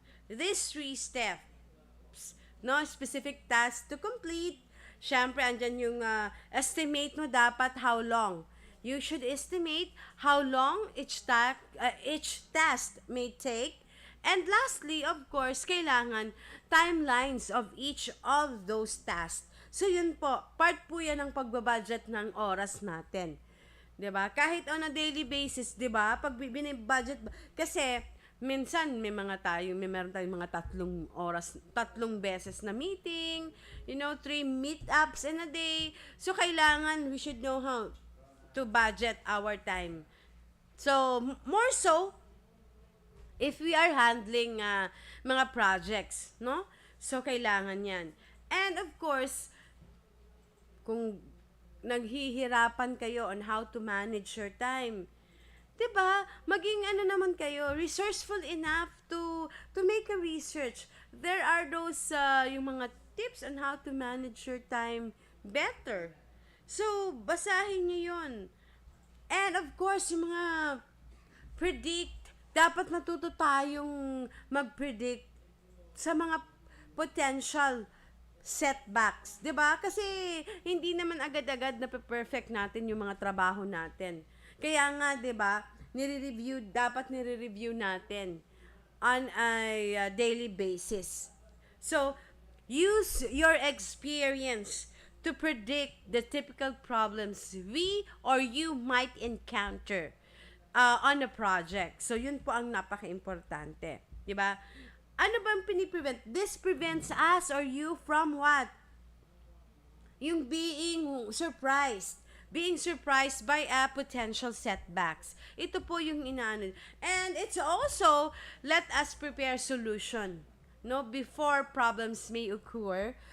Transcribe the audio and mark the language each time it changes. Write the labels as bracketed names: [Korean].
[English] These 3 steps. Specific tasks to complete, [Filipino] syempre, andyan yung estimate mo dapat [English] how long. You should estimate how long each task may take. And lastly, of course, [Filipino] kailangan [English] timelines of each of those tasks. [Filipino] So yun po, part po yan ng pagbabudget ng oras natin. 'Di ba? Kahit [English] on a daily basis, [Filipino] 'di ba? Pag binibudget, kasi minsan may meron tayong mga 3 oras, 3 beses na meeting, [English] 3 meetups in a day. So [Filipino] kailangan [English] we should know how to budget our time. So more so if we are handling mga projects, no? So [Filipino] kailangan 'yan. [English] And of course, [Filipino] kung naghihirapan kayo [English] on how to manage your time, [Filipino] 'di ba? Maging ano naman kayo, [English] resourceful enough to make a research. There are those [Filipino] yung mga [English] tips on how to manage your time better. [Filipino] So, basahin niyo 'yon. [English] And of course, [Filipino] yung mga dapat matuto tayong mag-predict sa mga [English] potential setbacks, [Filipino] 'di ba? Kasi hindi naman agad-agad na perfect natin yung mga trabaho natin. Kaya nga, 'di ba, dapat nire-review natin [English] on a daily basis. So, use your experience to predict the typical problems we or you might encounter on a project. [Filipino] So, yun po ang napaka-importante. 'Di ba? Ano bang piniprevent? [English] This prevents us or you from what? Yung being surprised. Being surprised by potential setbacks. [Filipino] Ito po yung inaano. [English] And it's also, let us prepare solution, no, before problems may occur.